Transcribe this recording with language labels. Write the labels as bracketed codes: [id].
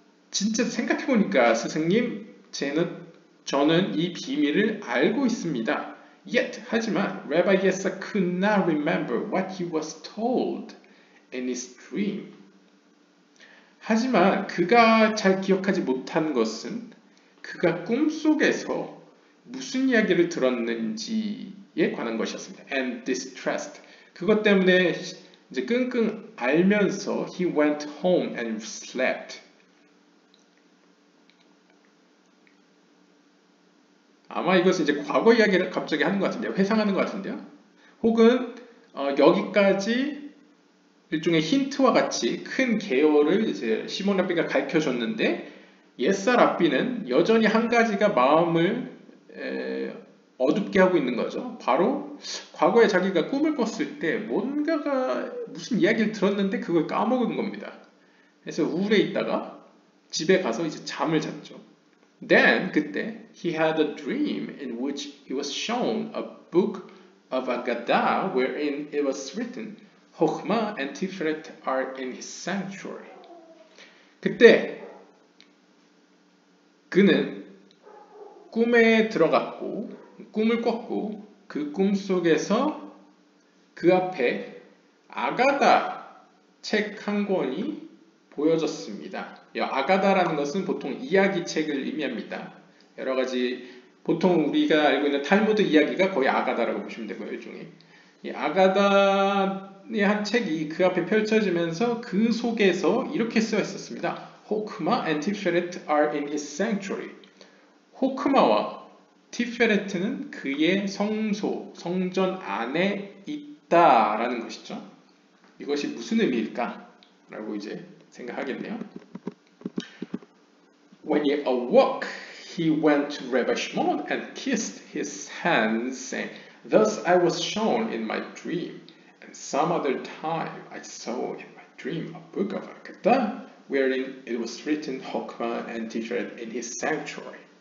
[ko] 진짜 생각해보니까 스승님, 저는 이 비밀을 알고 있습니다. [en] Yet, 하지만 Rabbi Issa could not remember what he was told in his dream. [ko] 하지만 그가 잘 기억하지 못한 것은 그가 꿈속에서 무슨 이야기를 들었는지에 관한 것이었습니다. [en] And distressed. [ko] 그것 때문에 이제 끙끙 앓면서 [en] he went home and slept. [ko] 아마 이것은 이제 과거 이야기를 갑자기 하는 것 같은데요. 회상하는 것 같은데요. 혹은 여기까지 일종의 힌트와 같이 큰 개요를 이제 시몬 랍비가 가르쳐 줬는데 예사 랍비는 여전히 한 가지가 마음을 어둡게 하고 있는 거죠. 바로 과거에 자기가 꿈을 꿨을 때 뭔가가 무슨 이야기를 들었는데 그걸 까먹은 겁니다. 그래서 우울해 있다가 집에 가서 이제 잠을 잤죠. [en] Then 그때 he had a dream in which he was shown a book of Agadah wherein it was written Chokhmah and Tiferet are in his sanctuary. [ko] 그때 그는 꿈에 들어갔고 꿈을 꿨고 그 꿈 속에서 그 앞에 아가다 책 한 권이 보여졌습니다. 아가다라는 것은 보통 이야기책을 의미합니다. 여러 가지 보통 우리가 알고 있는 탈무드 이야기가 거의 아가다라고 보시면 되고요. 일종의 이 아가다의 한 책이 그 앞에 펼쳐지면서 그 속에서 이렇게 쓰여 있었습니다. [en] 호크마 and Tiferet are in his sanctuary. [ko] 호크마와 티페레트는 그의 성소, 성전 안에 있다라는 것이죠. 이것이 무슨 의미일까? 라고 이제 생각하겠네요. [en] When he awoke, he went to Rabbi Shimon and kissed his hands, saying, Thus I was shown in my dream, and some other time I saw in my dream a book of Agadah, wherein it was written Chokhmah and Tiferet in his sanctuary.